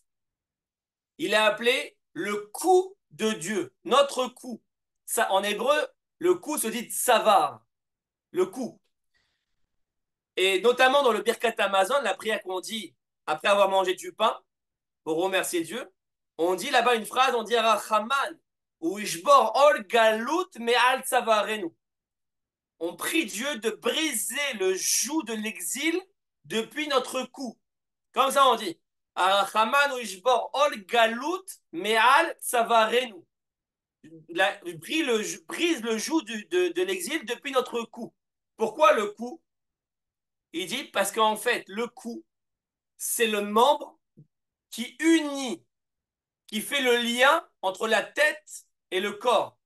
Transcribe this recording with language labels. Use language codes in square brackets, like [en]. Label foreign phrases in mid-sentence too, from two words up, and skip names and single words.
[fr] Il est appelé le coup de Dieu, notre coup. Ça, en hébreu, le coup se dit Tsavar, le coup. Et notamment dans le Birkat Hamazon, la prière qu'on dit après avoir mangé du pain, pour remercier Dieu, on dit là-bas une phrase, on dit [he] הרחמן הוא ישבור עול גלות מעל צווארנו. [fr] On prie Dieu de briser le joug de l'exil depuis notre cou. Comme ça on dit. [he] הרחמן הוא ישבור עול גלות מעל צווארנו. [fr] Brise le joug de l'exil depuis notre cou. Pourquoi le cou? Il dit parce qu'en fait, le cou, c'est le membre qui unit, qui fait le lien entre la tête et le corps.